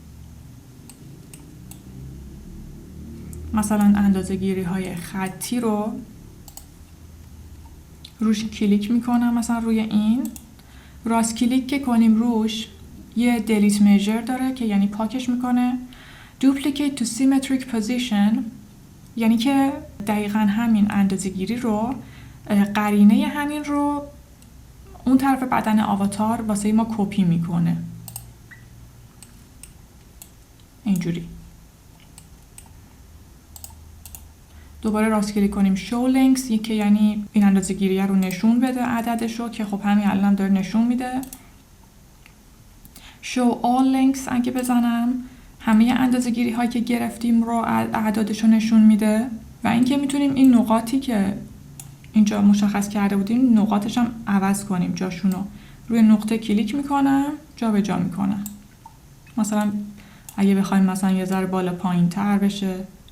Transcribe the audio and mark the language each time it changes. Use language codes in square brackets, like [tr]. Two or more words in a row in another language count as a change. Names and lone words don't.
[fa] مثلا اندازه‌گیری های خطی رو روش کلیک میکنم، مثلا روی این راست کلیک که کنیم روش یه [en] delete measure [fa] داره که یعنی پاکش میکنه. [en] Duplicate to symmetric position [fa] یعنی که دقیقاً همین اندازه‌گیری رو، قرینه همین رو اون طرف بدن آواتار واسه ما کپی میکنه. اینجوری. دوباره راست کلیک کنیم [en] show links [fa] که یعنی این اندازه‌گیری رو نشون بده عددشو، که خب همین الان داره نشون میده. [en] show all links [fa] اگه بزنم همه اندازه‌گیری هایی که گرفتیم رو اعدادشو نشون میده. و اینکه میتونیم این نقاطی که اینجا مشخص کرده بودیم نقاطش هم عوض کنیم جاشونو. روی نقطه کلیک میکنم، جا به جا میکنم. مثلا اگه بخوایم مثلا یه ذره بالا پایین تر بشه.